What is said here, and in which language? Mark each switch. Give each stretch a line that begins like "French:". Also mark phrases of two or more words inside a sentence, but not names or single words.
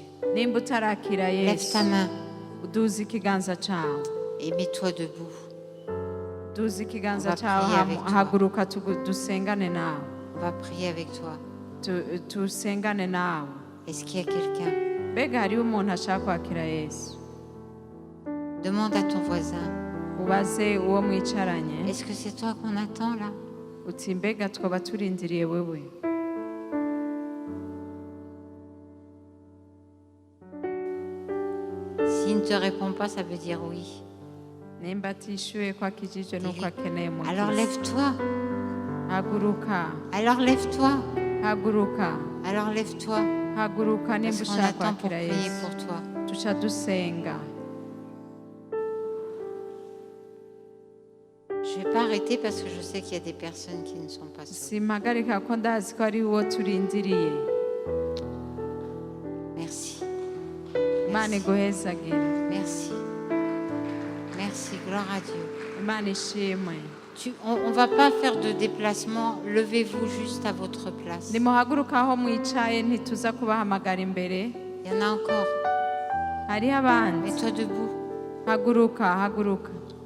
Rundi: Nimba utarakira
French: lève
Rundi: Yesu,
French: ta main
Rundi: uduze ikiganza cyawe,
French: et mets-toi debout.
Rundi: uduze ikiganza
French: On va
Rundi: cyawe,
French: prier avec toi.
Rundi: haguruka dusengane nawe,
French: On va prier avec toi.
Rundi: tusengane nawe.
French: Est-ce qu'il y a quelqu'un?
Rundi: Mbega hariho umuntu ashaka kwakira Yesu,
French: Demande à ton voisin.
Rundi: ubaze uwo mwicaranye
French: Est-ce que c'est toi qu'on attend là?
Rundi: uti mbega twaba turindiriye wewe.
French: S'il ne te répond pas, ça veut dire oui.
Rundi: Nimba atishyuye ko akijijwe nuko akeneye
French: Alors
Rundi: umukiza,
French: lève-toi.
Rundi: haguruka,
French: Alors lève-toi.
Rundi: haguruka,
French: Alors lève-toi.
Rundi: haguruka nimba
French: Parce qu'on
Rundi: ushaka
French: attend pour
Rundi: kwakira
French: prier
Rundi: Yesu.
French: pour toi.
Rundi: Tuca dusenga.
French: Je ne vais pas arrêter parce que je sais qu'il y a des personnes qui ne sont pas sauvées.
Rundi: Simpagarika ko ndazi ko ari uwo turindiriye.
French: Merci.
Rundi: Imana iguhezagire.
French: Merci. Merci. Gloire à Dieu.
Rundi: Imana ishimwe.
French: On ne va pas faire de déplacement. Levez-vous juste à votre place. Il
Rundi: Nimuhaguruka aho mwicaye ntituza kubahamagara imbere.
French: y en a encore.
Rundi: Hariho abandi.
French: Mets-toi debout.
Rundi: Haguruka, haguruka.